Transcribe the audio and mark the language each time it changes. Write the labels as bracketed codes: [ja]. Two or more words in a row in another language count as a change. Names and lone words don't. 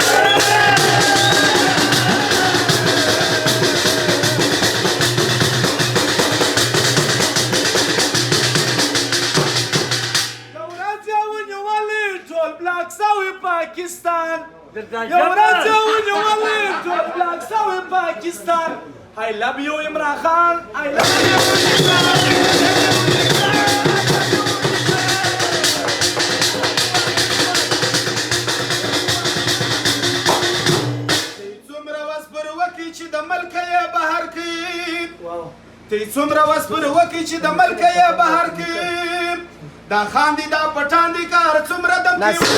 [ps] یو ورځ یې ونیولې ټول بلاک سوی پاکستان یو ورځ یې ونیولې ټول بلاک سوی پاکستان [en] I love you [ps] عمران خان [en] I love you [ps] تی څومره وس پر وکړي چې د ملک یې بهر کې دا خان دي دا پټان دي کار څومره دم کې